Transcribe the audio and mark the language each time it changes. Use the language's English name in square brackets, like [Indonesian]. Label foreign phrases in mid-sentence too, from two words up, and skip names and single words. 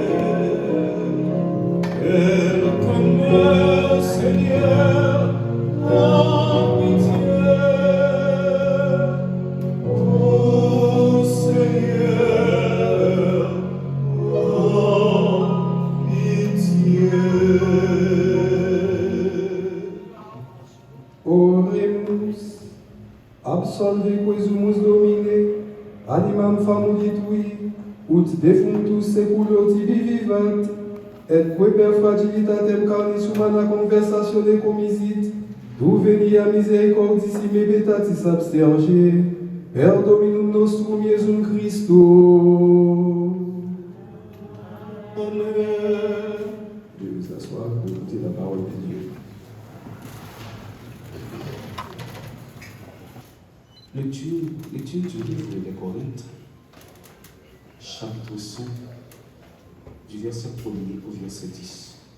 [French] Quelqu'un meurt, Seigneur, oh, pitié. Oh, Seigneur, oh, pitié. [Latin] Oremus, absolve quesumus Domine, animam famulitui, ut defunctus seculo tibi vivat, et que per fragilitatem carnis humana conversatione commisit, tu venia misericordissime betatis absterge, per Dominum nostrum Iesum Christo. [French] Je vais vous asseoir pour écouter la parole de Dieu. Lecture du livre des Corinthes, chapitre 5, du verset 1er au verset 10.